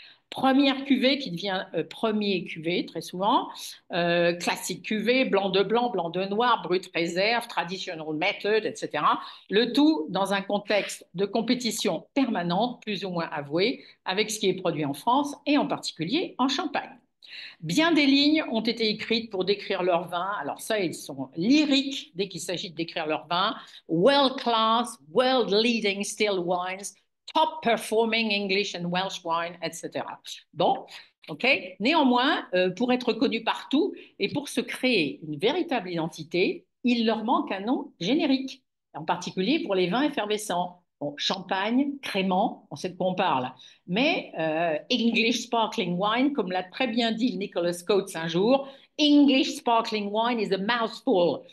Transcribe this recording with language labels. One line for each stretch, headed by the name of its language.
French: Première cuvée qui devient premier cuvée très souvent, classique cuvée, blanc de noir, brut réserve,
English: traditional method,
French: etc. Le tout dans un contexte de compétition permanente, plus ou moins avouée, avec ce qui est produit en France et en particulier en Champagne. Bien des lignes ont été écrites pour décrire leur vin. Alors ça, ils sont lyriques dès qu'il s'agit de décrire leur vin.
English: World class, world leading still wines, top performing English and Welsh wine, etc.
French: Bon, ok. Néanmoins, pour être connus partout et pour se créer une véritable identité, il leur manque un nom générique, en particulier pour les vins effervescents. Bon, champagne, crément, on sait de quoi on parle. Mais
English: English sparkling wine, comme l'a très bien dit Nicholas Coates un jour, English sparkling wine is a mouthful.